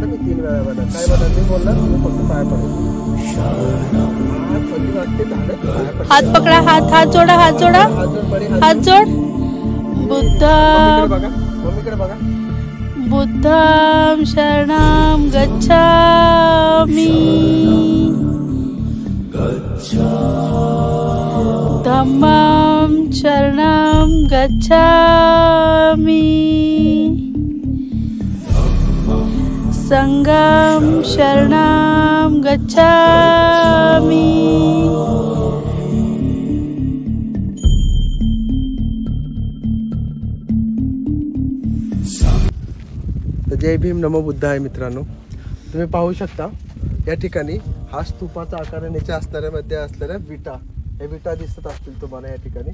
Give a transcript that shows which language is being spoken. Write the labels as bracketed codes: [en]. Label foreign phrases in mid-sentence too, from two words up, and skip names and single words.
[mr] मी 3 वेळा बघा काय बघा मी बोलला तुम्ही फक्त पाया पडायचं. हात पकडा. हात जोडा. हात जोड. बघा मम्मीकडे बघा. [pi] बुद्धं शरणं गच्छामि, धम्मं शरणं गच्छामि, संघं शरणं गच्छामि. [mr] जय भीम नमो बुद्ध आहे मित्रांनो. तुम्ही पाहू शकता या ठिकाणी हा स्तूपाचा आकाराने असणाऱ्यामध्ये असलेल्या विटा, हे विटा दिसत असतील तुम्हाला या ठिकाणी.